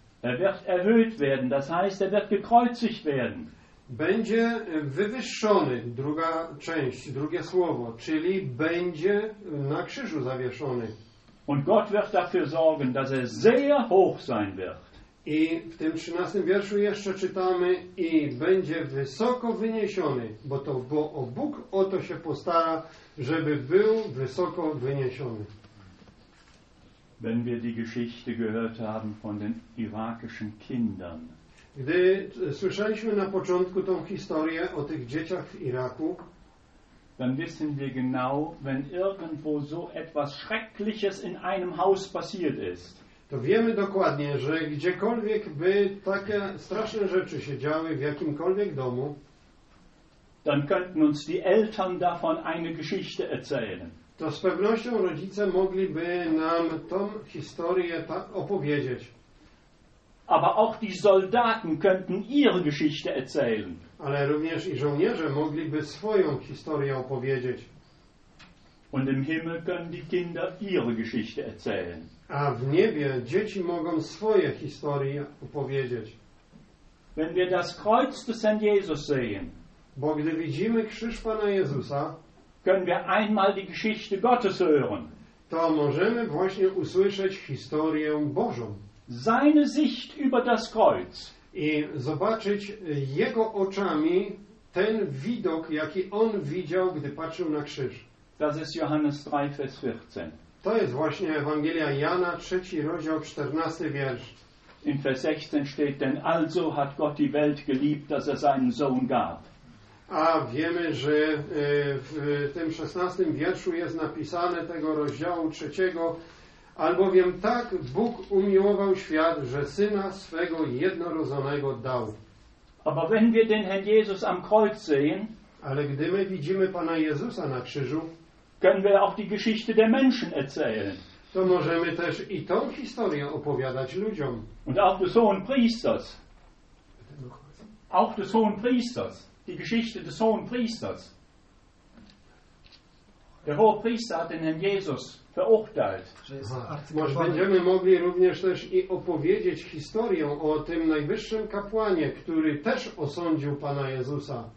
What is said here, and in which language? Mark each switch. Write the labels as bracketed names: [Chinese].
[German] Er wird erhöht werden, das heißt, er wird gekreuzigt werden. [Polish] Będzie wywyższony, druga część, drugie słowo, czyli będzie na krzyżu zawieszony. [German] Und Gott wird dafür sorgen, dass er sehr hoch sein wird. [Polish] I w tym 13 wierszu jeszcze czytamy, i będzie wysoko wyniesiony, bo o Bóg o to się postara, żeby był wysoko wyniesiony. [German] Wenn wir die Geschichte gehört haben von den irakischen Kindern. [Polish] Gdy słyszeliśmy na początku tą historię o tych dzieciach w Iraku, [German] dann wissen wir genau, wenn irgendwo so etwas Schreckliches in einem Haus passiert ist, [Polish] to wiemy dokładnie, że gdziekolwiek by takie straszne rzeczy się działy, w jakimkolwiek domu, [German] dann könnten uns die Eltern davon eine Geschichte erzählen. [Polish] To z pewnością rodzice mogliby nam tą historię tak opowiedzieć. [German] Aber auch die Soldaten könnten ihre Geschichte erzählen. [Polish] Ale również i żołnierze mogliby swoją historię opowiedzieć. [German] Und im Himmel können die Kinder ihre Geschichte erzählen. [Polish] A w niebie dzieci mogą swoje historie opowiedzieć. [German] Wenn wir das Kreuz des Herrn Jesus sehen, [Polish] bo gdy widzimy krzyż Pana Jezusa, [German] können wir einmal die Geschichte Gottes hören. [Polish] To możemy właśnie usłyszeć historię Bożą. [German] seine Sicht über das Kreuz. [Polish] I zobaczyć jego oczami ten widok, jaki on widział, gdy patrzył na krzyż. [German] Das ist Johannes 3, Vers 14. [Polish] To jest właśnie Ewangelia Jana, 3 rozdział, 14 wiersz. [German] In Vers 16 steht, denn also hat Gott die Welt geliebt, dass er seinen Sohn gab. [Polish] A wiemy, że w tym 16 wierszu jest napisane tego rozdziału trzeciego, albowiem tak Bóg umiłował świat, że Syna swego jednorodzonego dał. [German] Aber wenn wir den Herrn Jesus am Kreuz sehen, [Polish] ale gdy my widzimy Pana Jezusa na krzyżu, [German] können wir auch die Geschichte der Menschen erzählen. [Polish] To możemy też i tą historię opowiadać ludziom. [German] Und auch des Hohen Priesters. Auch des Hohen Priesters. Die Geschichte des Hohen Priesters. Der Hohe Priester hat den Herrn Jesus verurteilt. [Polish] Może będziemy mogli również też i opowiedzieć historię o tym najwyższym kapłanie, który też osądził Pana Jezusa.